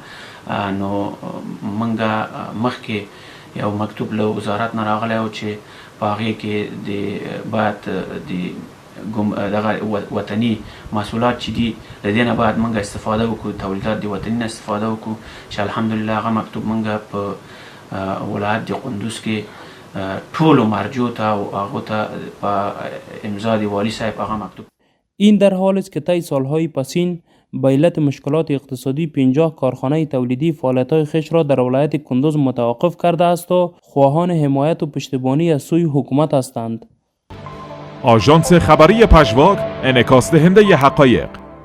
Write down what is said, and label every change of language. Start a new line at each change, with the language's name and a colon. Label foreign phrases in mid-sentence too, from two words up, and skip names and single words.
Pashto: نو موږ مخکې یو مکتوب له وزارت نه راغلی و چې په هغې کې باید د دغه وطني محصولات چې دي له دې نه باید موږ استفاده وکړو، تولیدات د وطني نه استفاده وکړو، چې الحمدلله هغه مکتوب موږ په ولایت د قندوز کې ټولو مرجو ته او هغو ته په امضا د والي صاحب هغه مکتوب.
Persian: این در حالی است که طی سالهای پسین به علت مشکلات اقتصادی 50 کارخانه تولیدی فعالیت‌های خویش را در ولایت کندوز متوقف کرده است و خواهان حمایت و پشتیبانی از سوی حکومت هستند. آژانس خبری پژواک، انعکاس دهنده حقایق.